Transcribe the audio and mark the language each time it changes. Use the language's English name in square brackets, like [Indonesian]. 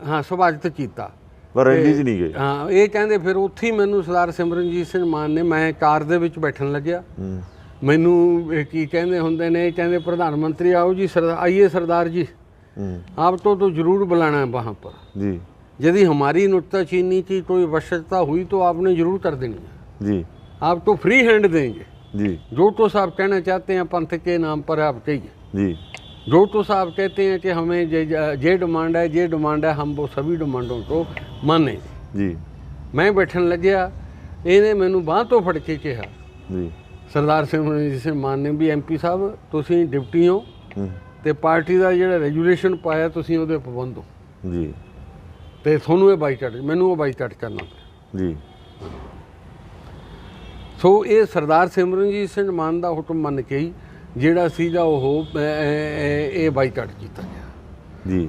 [Punjabi] ਹਾਂ, ਸਵਾਗਤ ਕੀਤਾ ਪਰ ਰੈਲੀ 'ਚ ਨਹੀਂ ਗਏ? ਹਾਂ, ਇਹ ਕਹਿੰਦੇ ਫਿਰ ਉੱਥੇ ਹੀ ਮੈਨੂੰ ਸਰਦਾਰ ਸਿਮਰਨਜੀਤ ਸਿੰਘ ਮਾਨ ਨੇ, ਮੈਂ ਕਾਰ ਦੇ ਵਿੱਚ ਬੈਠਣ ਲੱਗਿਆ, ਮੈਨੂੰ ਕੀ ਕਹਿੰਦੇ ਹੁੰਦੇ ਨੇ, ਕਹਿੰਦੇ ਪ੍ਰਧਾਨ ਮੰਤਰੀ [Hindi] आओ जी आइए सरदार जी, आपको तो जरूर बुलाना है वहाँ पर जी। यदि हमारी नुक्ताचीनी की कोई आवश्यकता हुई तो आपने जरूर कर देनी है जी। आप तो फ्री हैंड देंगे जी। जो तो साहब कहना चाहते हैं पंथ के नाम पर आप कहिए जी। जो तो साहब कहते हैं कि हमें ये डिमांड है, ये डिमांड है, हम वो सभी डिमांडों को माने जी। [Punjabi] मैं बैठन लग्या, इन्हें मैनू बांह तो फड़ के कहा जी। ਸਰਦਾਰ ਸਿਮਰਨਜੀਤ ਸਿੰਘ ਮਾਨ ਨੇ ਵੀ ਐਮਪੀ ਸਾਹਿਬ ਤੁਸੀਂ ਡਿਪਟੀ ਹੋ ਤੇ ਪਾਰਟੀ ਦਾ ਜਿਹੜਾ ਰੈਗੂਲੇਸ਼ਨ ਪਾਇਆ ਤੁਸੀਂ ਉਹਦੇ ਪਾਬੰਦ ਹੋ ਜੀ, ਤੇ ਤੁਹਾਨੂੰ ਇਹ ਬਾਈਕਾਟ, ਮੈਨੂੰ ਉਹ ਬਾਈਕਾਟ ਕਰਨਾ ਪਿਆ ਜੀ। ਸੋ ਇਹ ਸਰਦਾਰ ਸਿਮਰਨਜੀਤ ਸਿੰਘ ਮਾਨ ਦਾ ਹੁਕਮ ਮੰਨ ਕੇ ਹੀ ਜਿਹੜਾ ਸੀਗਾ ਉਹ ਇਹ ਬਾਈਕਾਟ ਕੀਤਾ ਗਿਆ